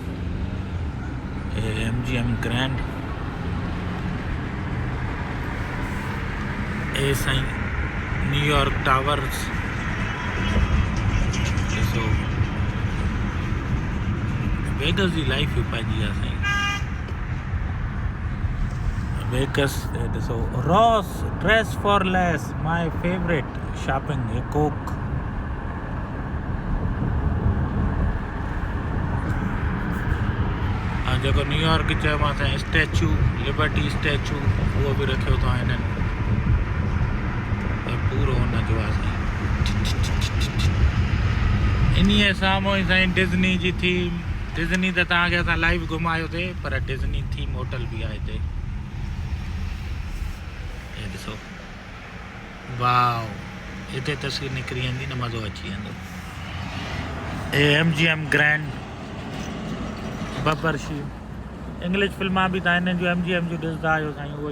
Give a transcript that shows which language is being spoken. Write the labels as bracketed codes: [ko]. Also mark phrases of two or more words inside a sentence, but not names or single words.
[sd] हे MGM ग्रैंड, हे साईं न्यूयॉर्क टावर्स। ॾिसो वेगस जी लाइफ बि पंहिंजी आहे साईं। वेगस ॾिसो रॉस ड्रेस फॉर लेस, [en] my favorite shopping, [sd] हे कोक। जेको न्यूयॉर्क चयोमांसि स्टैचू, लिबर्टी स्टैचू, उहो बि रखियो अथव हिननि। पूरो हुनजो आहे साईं। इन्हीअ साम्हूं ई साईं डिज़नी जी थीम। डिज़नी त तव्हांखे असां लाइव घुमायोसीं, पर डिज़नी [en] theme hotel [sd] बि आहे हिते। हे ॾिसो वाओ, हिते तस्वीर निकिरी वेंदी न, मज़ो अची वेंदो। हे MGM ग्रैंड बबरशी। इंग्लिश फिल्मां बि तव्हां हिननि जूं MGM जूं ॾिसंदा आहियो साईं।